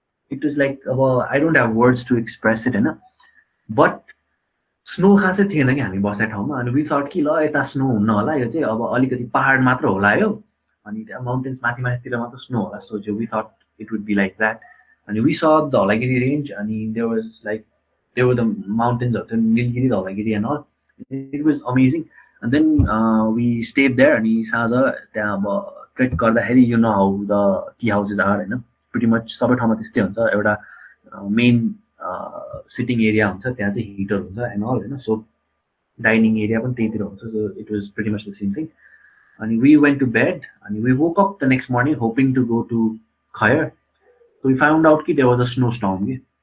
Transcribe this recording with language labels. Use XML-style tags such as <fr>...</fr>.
<en>it was like अब I don't have words to express it होइन but</en> <ne>snow खासै थिएन कि हामी बसेको ठाउँमा अनि</ne> <en>we thought</en> <ne>कि ल यता स्नो हुन्न होला यो चाहिँ अब अलिकति पहाड मात्र होला यो अनि त्यहाँ माउन्टेन्स माथितिर मात्र स्नो होला सोच्यो</ne> <en>We thought it would be like that and we saw the Dholagiri range and there were the mountains of the Nilgiri, Dholagiri and all. It was amazing. And then we stayed there and</en> <ne>saza trek garदाखेरि</ne> <en>you know how the tea houses are, you know. pretty much</en> <ne>सबै ठाउँमा त्यस्तै हुन्छ एउटा main sitting area हुन्छ त्यहाँ चाहिँ heater हुन्छ and all होइन सो डाइनिङ एरिया पनि त्यहीतिर हुन्छ</ne> <en>so it was pretty much the same thing अनि we went to bed अनि we woke up the next morning hoping to go to खयर so we found out कि there was a snow storm कि</en>